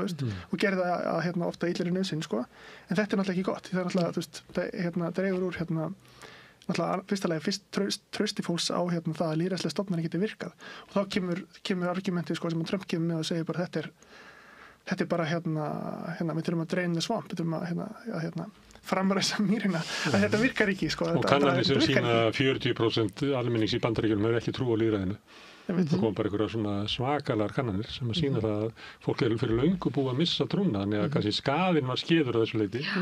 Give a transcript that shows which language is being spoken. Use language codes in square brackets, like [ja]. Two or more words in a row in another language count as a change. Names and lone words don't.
[is] veist, og gerði það ofta illri nauðsyn, sko, en þetta er náttúrulega ekki gott, því það er náttúrulega, þú veist, dregur úr náttúrulega fyrst trausti fólks á það að lýðræðislega stofnanir geti virkað og þá kemur argumentið, sko, sem Trump kemur með og segir bara þetta er bara við þurfum að [en] drain the swamp, [is] við þurfum að framræsa mýrina, að þetta virkar ekki, sko. Og kannanir sem sína 40% almennings í Bandaríkjunum hefur ekki trú á lýðræðinu. Það kom bara einhverja svona svakalar kannanir sem að sína það að fólk er fyrir löngu búið að missa trúna, þannig að kannski skaðinn var skeður á þessu leyti.